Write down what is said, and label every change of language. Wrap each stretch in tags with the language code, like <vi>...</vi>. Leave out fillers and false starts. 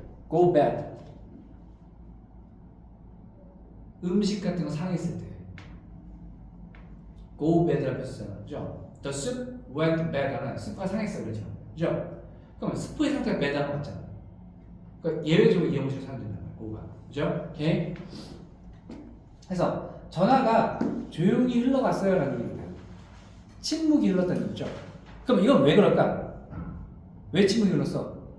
<en>go bad.</en> <ko>음식 같은 거 상했을 때.</ko> <en>go bad</en> <ko>라고 했었잖아. 그죠?</ko> <en>The soup went bad</en> <ko>하면 스프가 상했어. 그렇죠? 그죠? 그러면 스프의 상태가 bad하는 거 맞잖아. 그러니까 예외적으로 이 형식으로 사용된다는 거야. go가. 그죠? 오케이? 그래서 전화가 조용히 흘러갔어요 라는 얘기입니다. 침묵이 흘렀다는 얘기죠. 그럼 이건 왜 그럴까? 왜 침묵이 흘렀어?</ko>